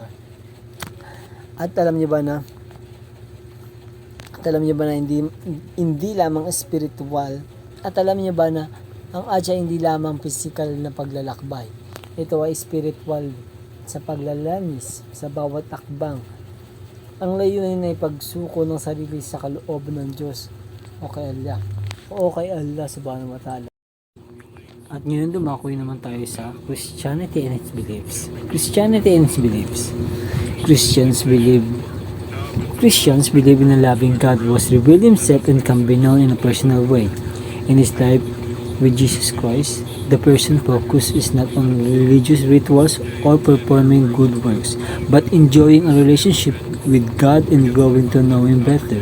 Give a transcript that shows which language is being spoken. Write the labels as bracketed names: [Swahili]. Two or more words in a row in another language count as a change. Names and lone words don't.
[Filipino] At alam niyo ba na hindi lamang spiritual, at alam niyo ba na ang Hajj ay hindi lamang physical na paglalakbay. Ito ay spiritual sa paglalanis sa bawat akbang Ang layunin ay pagsuko ng sarili sa kalooban ng Diyos o kay Allah. O kay Allah [Arabic] سبحانه وتعالى. [Filipino] At ngayon dumakoy naman tayo sa [English] Christianity and its beliefs. Christianity and its beliefs. Christians believe in a loving God who has revealed himself and can be known in a personal way. In his life with Jesus Christ, the person focus is not on religious rituals or performing good works, but enjoying a relationship with God and growing to know him better.